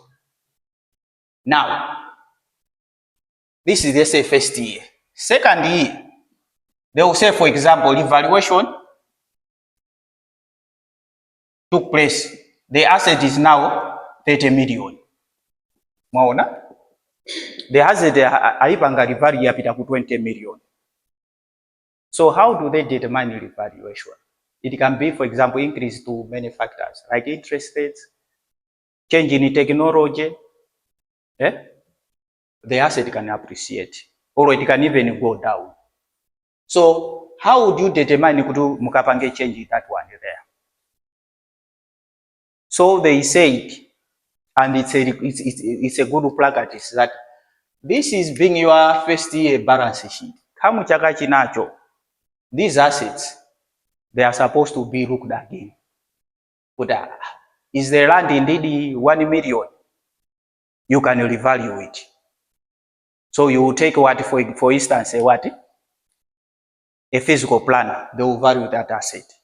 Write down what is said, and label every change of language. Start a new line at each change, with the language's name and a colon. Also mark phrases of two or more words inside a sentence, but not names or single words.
English: Now, this is, let's say, first year. Second year, they will say, for example, evaluation took place. The asset is now 30 million.
Nyanja: Maona?
English: the asset
Nyanja: aipanga revalue yapita ku 20 million.
English: So how do they determine revaluation? It can be, for example, increase to many factors like interest rates, change in technology. The asset can appreciate, or it can even go down. So how would you determine
Nyanja: kutu mukapange
English: change that one there? So they said, and it's a good practice, that this is being your first year balance sheet.
Nyanja: Kamu chaka chinacho,
English: these assets, they are supposed to be looked again. But is the land indeed 1 million? You can revalue it. So you will take what, for instance, a physical planner, they will value that asset.